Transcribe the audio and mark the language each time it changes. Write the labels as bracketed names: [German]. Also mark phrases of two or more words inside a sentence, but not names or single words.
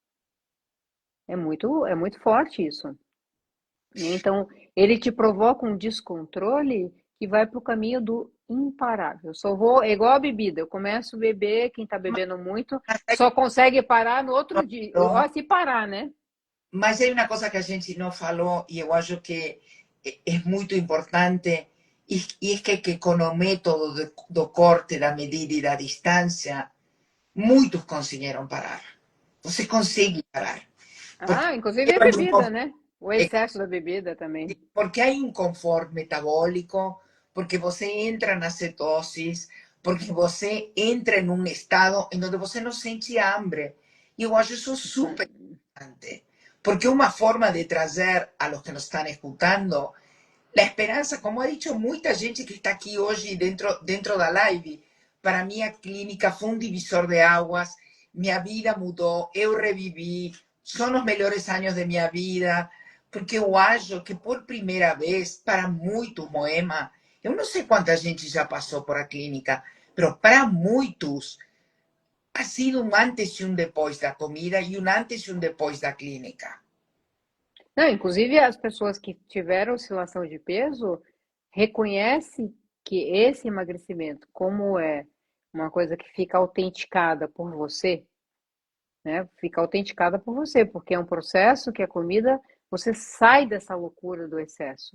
[Portuguese] É muito forte isso, né? Então, ele te provoca um descontrole que vai para o caminho do imparável. Eu só vou, é igual a bebida, eu começo a beber, quem está bebendo muito só consegue parar no outro dia, ó, se parar, né? Mas [Spanish] hay una cosa [Portuguese] que a gente não falou e eu acho que é muito importante e [Spanish] es que con [Portuguese] o método do corte, da medida e da distância, muitos conseguiram parar. Você consegue parar. Porque, Ah, inclusive a bebida, né? O é, excesso da bebida também. [Spanish] porque hay un confort metabólico, [Portuguese] porque você entra na cetosis, porque você entra em um estado em donde você não sente hambre. E eu acho isso super importante. Porque uma forma de trazer [Spanish] a los que nos están escuchando la esperanza, como ha dicho mucha gente que está aquí hoy [Portuguese] dentro da live, [Spanish] para mí a clínica fue un divisor de aguas, mi vida [Portuguese] mudó, eu reviví, [Spanish] son los mejores años de mi vida, porque [Portuguese] eu acho que [Spanish] por primera vez, [Portuguese] para muitos, Moema, eu não sei quanta gente já passou por a clínica, [Spanish] pero para muitos ha sido un antes y un después da comida y un antes y un después da clínica. [Portuguese] Não, inclusive as pessoas que tiveram oscilação de peso reconhecem que esse emagrecimento, como é uma coisa que fica autenticada por você, né? Fica autenticada por você, porque é um processo que a comida, você sai dessa loucura do excesso.